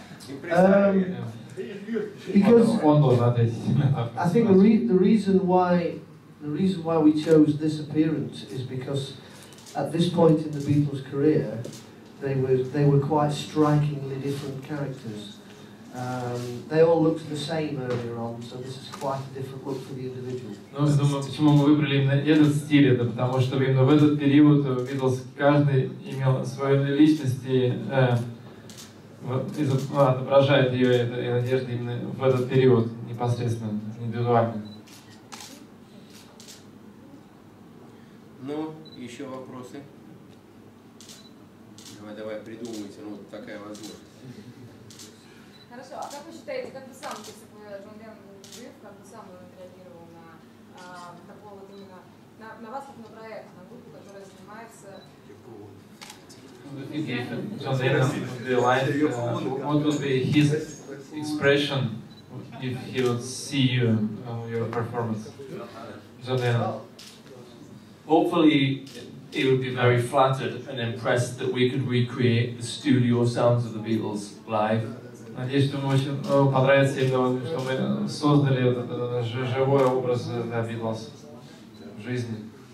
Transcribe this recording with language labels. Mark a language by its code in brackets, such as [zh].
[en] Because I think the reason why we chose this appearance is because at this point in the Beatles' career, they were quite strikingly different characters. They all looked the same earlier on, so this is quite a different look for the individual. [ru] Ну, я думаю, почему мы выбрали именно этот стиль, это потому что именно в этот период Beatles каждый имел свою личность и отображает ее этой надежды именно в этот период непосредственно, индивидуально. Ну, еще вопросы? Давай, придумывайте, ну, такая возможность. Хорошо, а как вы считаете, как бы сам, если бы Джон Леннон был жив, как бы сам он отреагировал на такого вот именно, на вас как на проект, на группу, которая занимается... [en] If John Lennon would be alive, what would be his expression if he would see you on your performance? John Lennon. Hopefully, he would be very flattered and impressed that we could recreate the studio sounds of the Beatles live. [ru] Надеюсь, что ему очень понравится именно, что мы создали этот живой образ для Beatles в жизни.